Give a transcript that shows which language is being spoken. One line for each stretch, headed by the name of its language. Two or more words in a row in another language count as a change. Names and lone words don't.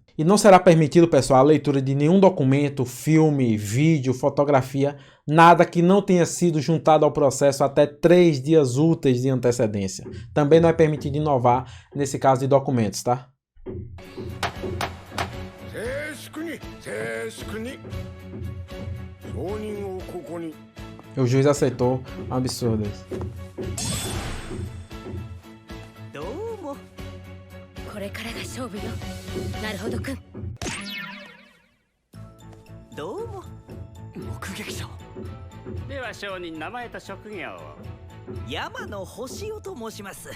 Portuguese: E não será permitido, pessoal, a leitura de nenhum documento, filme, vídeo, fotografia, nada que não tenha sido juntado ao processo até 3 dias úteis de antecedência. Também não é permitido inovar nesse caso de documentos, tá? O juiz aceitou, um absurdo isso.
Japanese: これからが勝負よ。なるほどくん。どうも。目撃者。では証人、名前と職業を。山野星夫と申します。